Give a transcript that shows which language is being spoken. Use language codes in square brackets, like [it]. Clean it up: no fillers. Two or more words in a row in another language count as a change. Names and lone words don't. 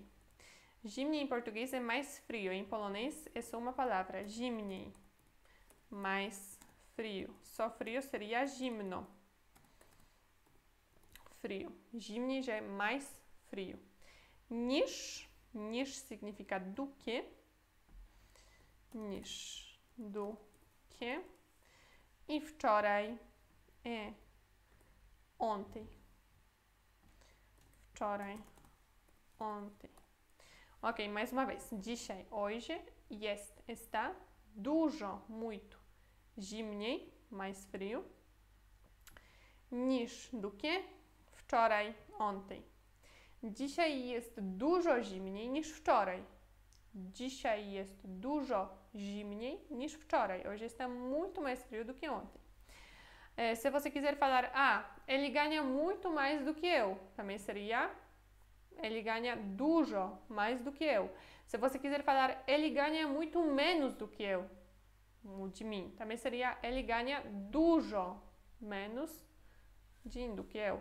[pt] Zimniej em português é mais frio. Em polonês é só uma palavra. Zimniej. Mais frio. Só frio seria zimno. Frio. Zimniej já é mais frio. Niż. Niż significa do que. Niż. Do que. [pl] I wczoraj [pt] é ontem. Wczoraj. Ontem. Ok, mais uma vez. Dzisiaj, hoje. Jest, está. Dużo, muito. Zimniej, mais frio. Niż, do que. Wczoraj, ontem. [pl] Dzisiaj jest dużo zimniej niż wczoraj. Dzisiaj jest dużo zimniej niż wczoraj. [pt] Hoje está muito mais frio do que ontem. Se você quiser falar, ele ganha muito mais do que eu, também seria ele ganha dużo mais do que eu. Se você quiser falar, ele ganha muito menos do que eu, de mim, também seria ele ganha dużo menos do que eu.